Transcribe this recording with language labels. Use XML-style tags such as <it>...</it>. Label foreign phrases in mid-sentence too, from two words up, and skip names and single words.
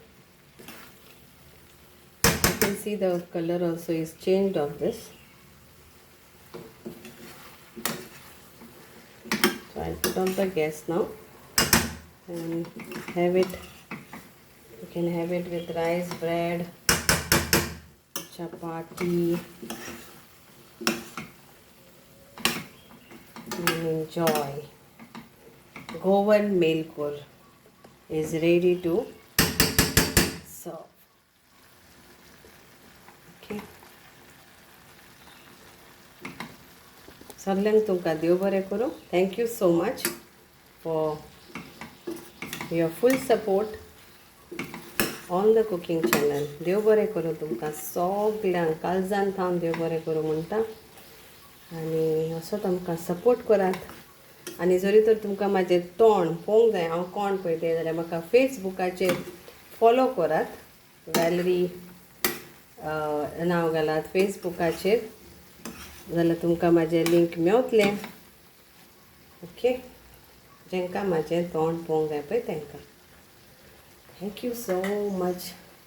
<en>you can see the color also is changed of this so I'll put on the gas now and have it you can have it with rice bread chapati and enjoy. Goan Melgor is ready to serve. Okay.</en> <kok>सगळ्यांक तुमकां देव बरें करूं.</kok> <en>Thank you so much for your full support on the cooking channel.</en> <kok>देव बरें करूं तुमकां सगळ्यांक काळजान थावन देव बरें करूं म्हणटा आनी असोच आमकां सपोर्ट करात आनी जरी तर तुमकां म्हाजें तोंड पळोवंक जाय हांव कोण पळय तें जाल्यार म्हाका फेसबुकाचेर फॉलो करात वॅलरी नांव घालात फेसबुकाचेर जाल्यार तुमकां म्हाजें लिंक मेवतलें ओके जेंकां म्हाजें तोंड पळोवंक जाय पळय तांकां</kok> <en>Thank you so much.</en>